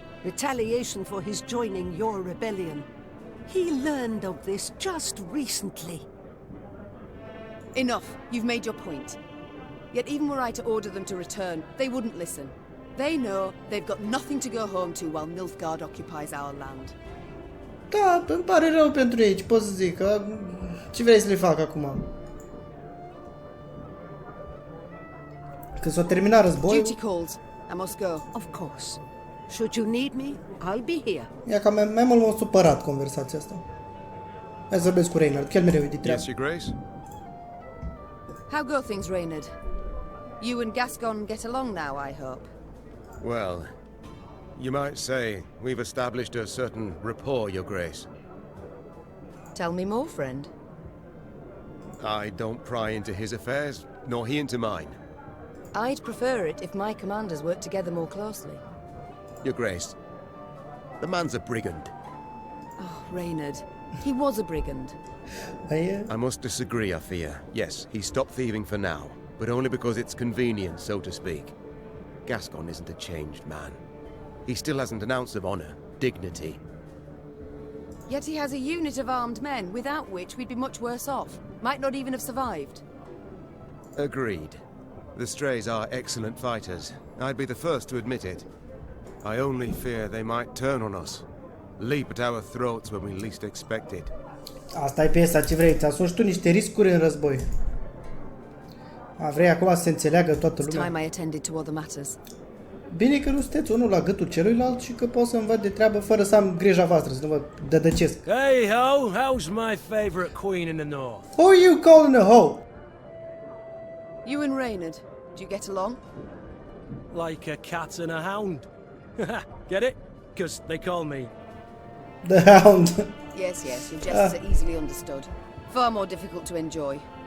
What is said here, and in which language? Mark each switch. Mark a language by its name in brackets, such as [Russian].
[English] Retaliation for his joining your rebellion. He learned of this just recently. Enough. You've made your point. Yet even were I to order them to return, they wouldn't listen. They know they've got nothing to go home to while Nilfgaard occupies our land. [Romanian] Da, îmi pare rău pentru ei, ce pot să zic, că ce vrei să le fac acum? Când s-o terminat războiul... [English] Duty calls. I must go. Of course. Should you need me, I'll be here. [Romanian] Ia că mai mult m-a supărat conversația asta. Hai să vorbesc cu Reynard, chiar mereu e de treabă. [English] Yes, Your Grace? How go things, Reynard? You and Gascon get along now, I hope. Well, you might say we've established a certain rapport, Your Grace. Tell me more, friend. I don't pry into his affairs, nor he into mine. I'd prefer it if my commanders worked together more closely. Your Grace, the man's a brigand. Oh, Reynard. He was a brigand. I must disagree, I fear. Yes, he stopped thieving for now, but only because it's convenient, so to speak. Gascon isn't a changed man. He still hasn't an ounce of honor, dignity. Yet he has a unit of armed men, without which we'd be much worse off. Might not even have survived. Agreed. The Strays are excellent fighters. I'd be the first to admit it. I only fear they might turn on us. Leap at our throats when we least expect it. [Romanian] Asta e piesa, ce vrei, ți asumi tu niște riscuri în război. Vrei acum să se înțeleagă toată lumea? [English] Time I attended to other matters. [Romanian] Bine că nu sunteți unul la gâtul celuilalt și că pot să-mi văd de treabă fără să am grija voastră, să nu vă dădăcesc. [English] Hey ho, how's my favorite queen in the north? Who are you calling a hoe? You and Reynard, do you get along? Like a cat and a hound. Get it? because they call me. The Hound. Yes, yes, your jests are easily understood. Far more difficult to enjoy.